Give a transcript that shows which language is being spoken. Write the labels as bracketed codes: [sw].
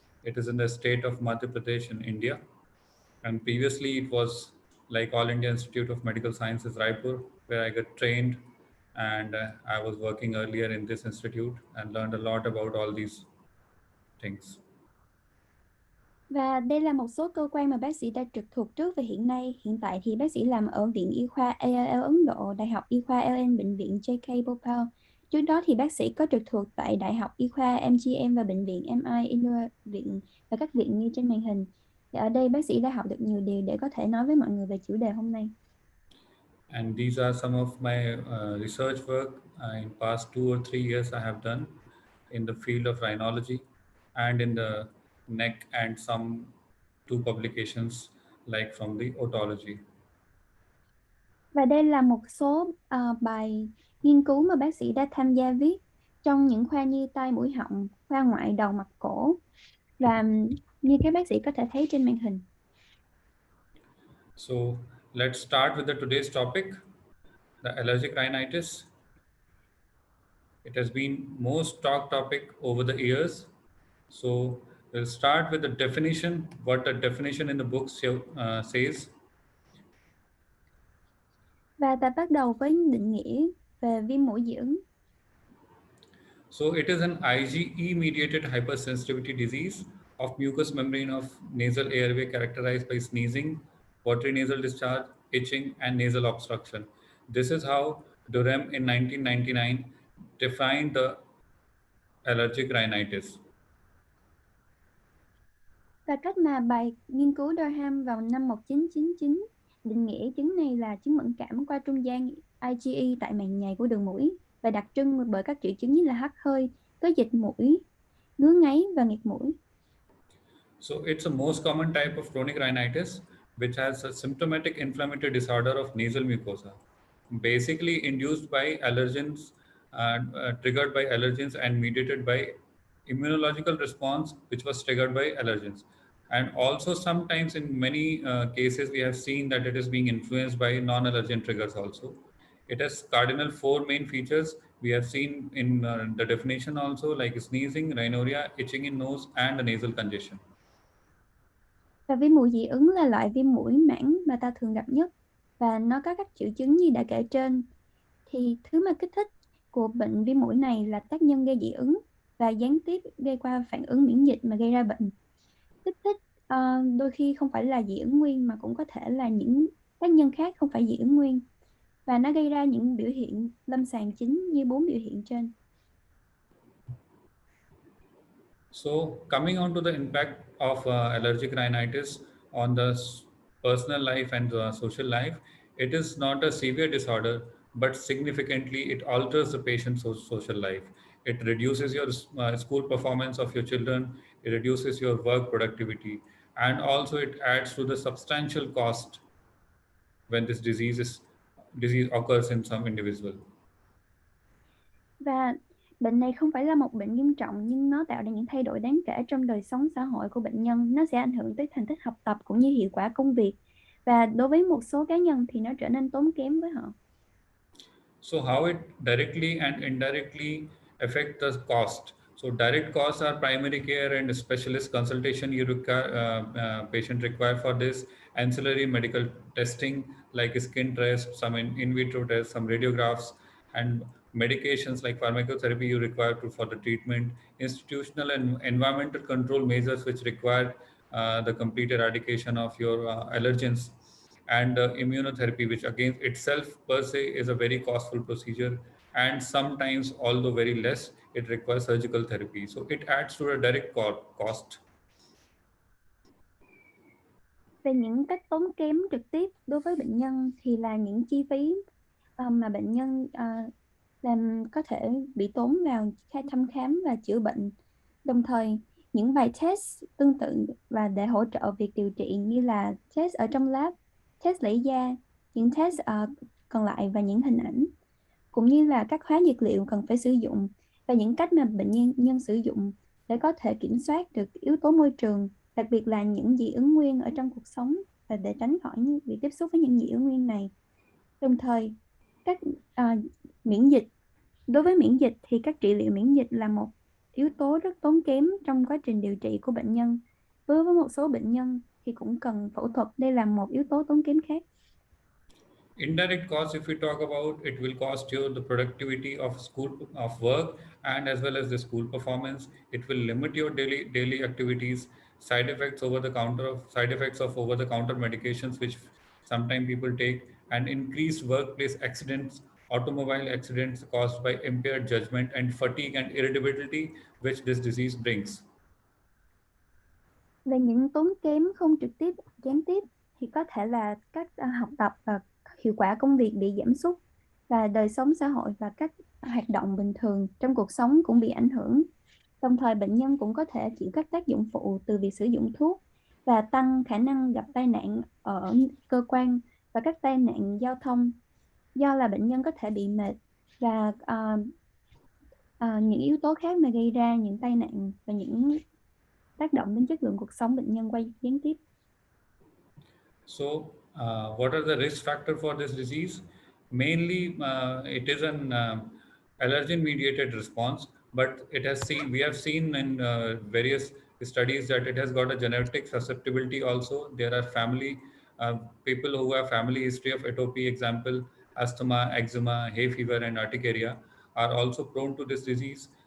[en] It is in the state of Madhya Pradesh in India. And previously, it was like All India Institute of Medical Sciences, Raipur, where I got trained. And I was working earlier in this institute and learned a lot about all these things. [vi] Và đây là một số cơ quan mà bác sĩ đã trực thuộc trước và hiện tại thì bác sĩ làm ở Viện Y khoa ALL Ấn Độ, Đại học Y khoa LN, Bệnh viện JK Bhopal. Trước đó thì bác sĩ có trực thuộc tại Đại học Y khoa MGM và Bệnh viện MI viện và các viện như trên màn hình. Thì ở đây bác sĩ đã học được nhiều điều để có thể nói với mọi người về chủ đề hôm nay. [en] And these are some of my research work in past 2 or 3 years I have done in the field of rhinology and in the neck, and some two publications like from the otology. [vi] Và đây là một số bài nghiên cứu mà bác sĩ đã tham gia viết trong những khoa như tai mũi họng, khoa ngoại đầu mặt cổ, và như các bác sĩ có thể thấy trên màn hình. [en] So let's start with the today's topic, the allergic rhinitis. It has been most talked topic over the years. So we'll start with the definition, what the definition in the book says. [vi] Và ta bắt đầu với định nghĩa về viêm mũi dị ứng. [en] So it is an IgE-mediated hypersensitivity disease of mucous membrane of nasal airway characterized by sneezing, watery nasal discharge, itching, and nasal obstruction. This is how Durham in 1999 defined the allergic rhinitis. [vi] Và cách mà bài nghiên cứu Durham vào năm 1999 định nghĩa chứng này là chứng mẫn cảm qua trung gian IgE tại màng nhầy của đường mũi và đặc trưng bởi các triệu chứng như là hắt hơi, có dịch mũi, ngứa ngáy và nghẹt mũi. [en] So it's a most common type of chronic rhinitis, which has a symptomatic inflammatory disorder of nasal mucosa, basically induced by allergens, triggered by allergens and mediated by immunological response, which was triggered by allergens. And also sometimes in many cases, we have seen that it is being influenced by non-allergen triggers also. It has cardinal four main features. We have seen in the definition also, like sneezing, rhinorrhea, itching in nose, and the nasal congestion. [vi] Và viêm mũi dị ứng là loại viêm mũi mãn mà ta thường gặp nhất và nó có các triệu chứng như đã kể trên. Thì thứ mà kích thích của bệnh viêm mũi này là tác nhân gây dị ứng và gián tiếp gây qua phản ứng miễn dịch mà gây ra bệnh. Kích thích đôi khi không phải là dị ứng nguyên mà cũng có thể là những tác nhân khác không phải dị ứng nguyên, và nó gây ra những biểu hiện lâm sàng chính như 4 biểu hiện trên. [en] So coming on to the impact of allergic rhinitis on the personal life and the social life, it is not a severe disorder, but significantly it alters the patient's social life. It reduces your school performance of your children, it reduces your work productivity, and also it adds to the substantial cost when this disease occurs in some individual. [vi] Và bệnh này không phải là một bệnh nghiêm trọng, nhưng nó tạo ra những thay đổi đáng kể trong đời sống xã hội của bệnh nhân. Nó sẽ ảnh hưởng tới thành tích học tập cũng như hiệu quả công việc. Và đối với một số cá nhân thì nó trở nên tốn kém với họ. [en] So how it directly and indirectly affect the cost? So direct costs are primary care and specialist consultation you require, patient require for this, ancillary medical testing like skin test, some in vitro tests, some radiographs, and medications like pharmacotherapy you require for the treatment, institutional and environmental control measures which require the complete eradication of your allergens, and immunotherapy, which again itself per se is a very costful procedure, and sometimes, although very less, it requires surgical therapy. So it adds to a direct cost. [vi] Về những cách tốn kém trực tiếp đối với bệnh nhân thì là những chi phí mà bệnh nhân làm có thể bị tốn vào thăm khám và chữa bệnh. Đồng thời, những bài test tương tự và để hỗ trợ việc điều trị như là test ở trong lab, test lấy da, những test còn lại và những hình ảnh, cũng như là các hóa dược liệu cần phải sử dụng và những cách mà bệnh nhân sử dụng để có thể kiểm soát được yếu tố môi trường, đặc biệt là những dị ứng nguyên ở trong cuộc sống và để tránh khỏi việc tiếp xúc với những dị ứng nguyên này. Đồng thời, các miễn dịch. Đối với miễn dịch thì các trị liệu miễn dịch là một yếu tố rất tốn kém trong quá trình điều trị của bệnh nhân. Với một số bệnh nhân thì cũng cần phẫu thuật, đây là một yếu tố tốn kém khác. [en] Indirect costs, if we talk about, it will cost you the productivity of school of work and as well as the school performance. It will limit your daily activities, side effects of over the counter medications which sometimes people take, and increased workplace accidents, automobile accidents caused by impaired judgment and fatigue and irritability which this disease brings. [vi] Về những tốn kém không trực tiếp, gián tiếp thì có thể là các học tập và hiệu quả công việc bị giảm sút, và đời sống xã hội và các hoạt động bình thường trong cuộc sống cũng bị ảnh hưởng. Đồng thời bệnh nhân cũng có thể chịu các tác dụng phụ từ việc sử dụng thuốc và tăng khả năng gặp tai nạn ở cơ quan và các tai nạn giao thông, do là bệnh nhân có thể bị mệt và những yếu tố khác mà gây ra những tai nạn và những tác động đến chất lượng cuộc sống bệnh nhân qua gián tiếp. [en] So, what are the risk factor for this disease? Mainly, it is an allergen-mediated response, but we have seen in various studies that it has got a genetic susceptibility also. There are uh, people who have family history of atopy, example, asthma, eczema, hay fever, and urticaria are also prone to this disease.